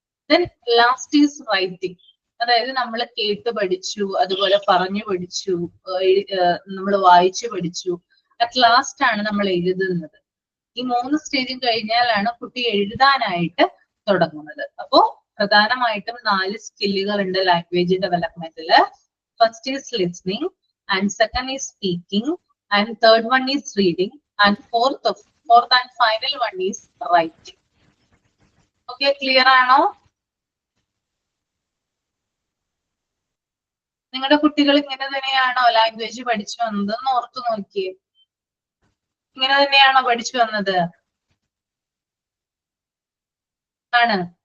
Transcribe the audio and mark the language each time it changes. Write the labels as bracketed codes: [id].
[en] Then last is writing. [ml] അതായത് നമ്മൾ കേട്ട് പഠിച്ചു, അതുപോലെ പറഞ്ഞു പഠിച്ചു, നമ്മൾ വായിച്ചു പഠിച്ചു, അറ്റ് ലാസ്റ്റ് ആണ് നമ്മൾ എഴുതുന്നത്. ഈ 3 സ്റ്റേജും കഴിഞ്ഞാലാണ് കുട്ടി എഴുതാനായിട്ട് തുടങ്ങുന്നത്. അപ്പോ പ്രധാനമായിട്ടും 4 സ്കില്ലുകൾ ഉണ്ട് language ഡെവലപ്മെന്റില്. [en] First is listening, and second is speaking, and third one is reading, and fourth and final one is writing. Okay, clear ആണോ? [ml] നിങ്ങളുടെ കുട്ടികൾ ഇങ്ങനെ തന്നെയാണോ ലാംഗ്വേജ് പഠിച്ചു വന്നതെന്ന് ഓർത്തു നോക്കിയേ. ഇങ്ങനെ തന്നെയാണോ പഠിച്ചു വന്നത്? ആണ്.